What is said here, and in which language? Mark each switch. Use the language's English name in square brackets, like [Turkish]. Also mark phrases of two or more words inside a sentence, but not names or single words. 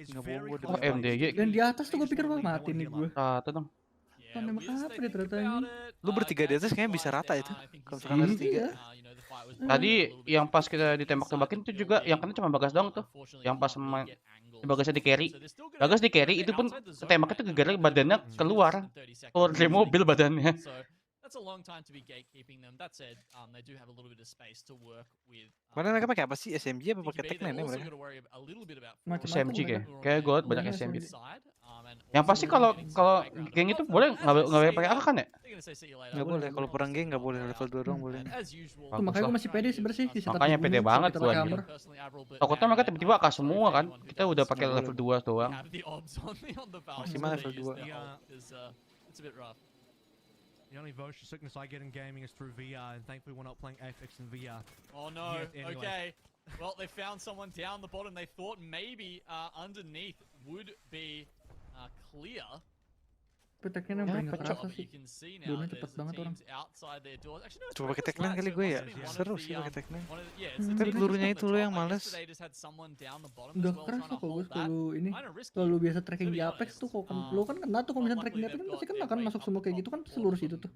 [Indonesian] Nggak bohong gue. Oh, MDG. Dan di atas tuh gue pikir gue mati nih gue. Rata dong. Nembak apa dia ternyata ini. Lu bertiga di atas kayaknya bisa rata itu. Kalau misalkan ada tiga. Tadi yang pas kita ditembak-tembakin itu juga yang kena cuma Bagas doang tuh. Yang pas sama Bagasnya di carry. Bagas di carry itu pun ketembaknya tuh gara-gara badannya keluar dari mobil badannya. [English] That's a long time to be gatekeeping them. That said, they do have a little bit of space to work with. [Indonesian] Mana mereka pakai apa sih? SMG apa pakai Tech 9 ya mereka? SMG kayak gue banyak SMG. Yang pasti kalau geng itu boleh nggak boleh pakai AK kan ya? Nggak boleh. Kalau perang geng nggak boleh, level 2 doang boleh. Tuh, makanya gue masih pede sebenernya sih. Makanya pede banget gue anjir. Takutnya mereka tiba-tiba AK semua kan. Kita udah pakai level 2 doang. Maksimal level 2. [English] The only voice sickness I get in gaming is through VR, and thankfully we're not playing Apex in VR. Oh no, okay. Well, they found someone down the bottom. They thought maybe underneath would be clear. [Indonesian] Peteknya yang paling kerasa sih. Dulu cepet banget orang. Coba pakai Tech 9 kali gue ya. Seru sih pakai Tech 9. Tapi pelurunya itu lo yang males. Udah keras tuh kalau gue selalu ini. Kalau biasa tracking di Apex tuh lo kan kena tuh kalau misalnya tracking di Apex kan pasti kena kan masuk semua kayak gitu kan seluruh itu tuh.